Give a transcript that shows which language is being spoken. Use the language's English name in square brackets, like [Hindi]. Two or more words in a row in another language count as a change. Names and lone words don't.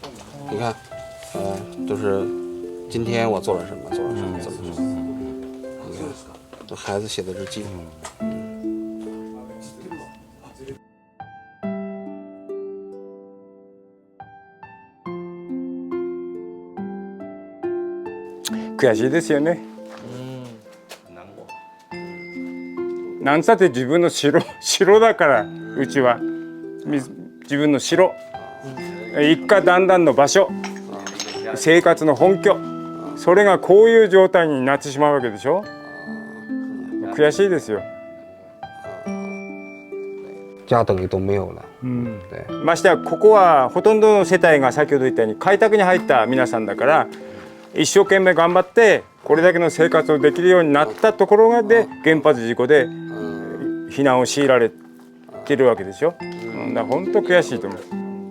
[Chinese] 你看，都是今天我做了什么，做了什么，怎么做。你看，这孩子写的日记。 [Japanese] 悔しいですよね。なんつって自分の城だから、うちは自分の城、一家団らんの場所、生活の本拠、そそれがこういう状態になってしまうわけでしょ。悔しいですよ。 [Chinese] 家等于都没有了。 [Japanese] ましてやここはほとんどの世帯が先ほど言ったように開拓に入った皆さんだから、一生懸命頑張ってこれだけの生活をできるようになったところで原発事故で避難を強いられてるわけでしょ。だから本当悔しいと思う。